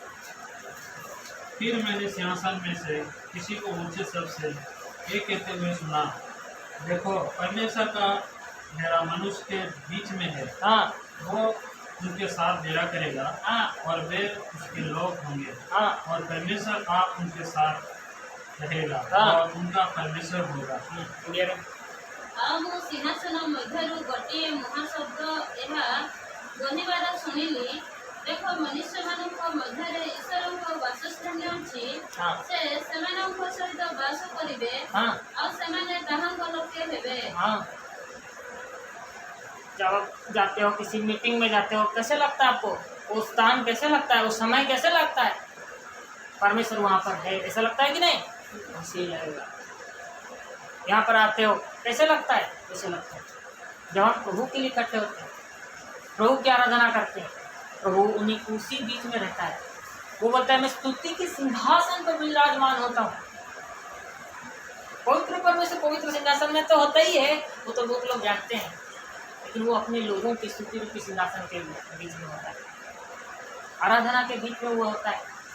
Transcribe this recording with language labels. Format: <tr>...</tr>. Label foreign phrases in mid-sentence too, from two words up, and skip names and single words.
<hi>फिर मैंने सिंहासन में से किसी को ऊंचे शब्द से ये कहते हुए सुना देखो परमेश्वर का डेरा मनुष्य के बीच में है हाँ वो उनके साथ डेरा करेगा हाँ और वे उसके लोग होंगे हाँ और परमेश्वर आप उनके साथ रहेगा हाँ। और उनका परमेश्वर होगा इंडिया</hi> <or>ଆଉ ମୁଁ ସିଂହାସନ ମଧ୍ୟରୁ ଗୋଟିଏ ମହାଶବ୍ଦ ଏହା ଧ୍ୱନିବାଦ ଶୁଣିଲି ଦେଖ ମନୁଷ୍ୟମାନଙ୍କ ମଧ୍ୟରେ ଈଶ୍ୱରଙ୍କ ବାସସ୍ଥାନ ଅଛି</or> <hi>हाँ</hi> <or>ସେ ସେମାନଙ୍କ ସହିତ ବାସ କରିବେ</or> <hi>हाँ</hi> <or>ଆଉ ସେମାନେ ତାହାଙ୍କ ଲୋକେ ହେବେ</or> <hi>हाँ जब आप जाते हो किसी मीटिंग में जाते हो कैसे लगता है आपको वो स्थान कैसे लगता है वो समय कैसे लगता है परमेश्वर वहाँ पर है ऐसा लगता है कि नहीं ऐसे ही लगेगा यहाँ पर आते हो कैसे लगता है ऐसे लगता है जब हम प्रभु के लिए इकट्ठे होते हैं प्रभु की आराधना करते हैं प्रभु उन्हीं उसी बीच में रहता है वो बोलता है मैं स्तुति के सिंहासन पर विराजमान होता हूँ पवित्र परमेश्वर पवित्र सिंहासन में तो होता ही है वो तो बहुत लोग जानते हैं लेकिन वो अपने लोगों की स्तुति रूपी सिंहासन के बीच में होता है आराधना के बीच में वो होता है</hi>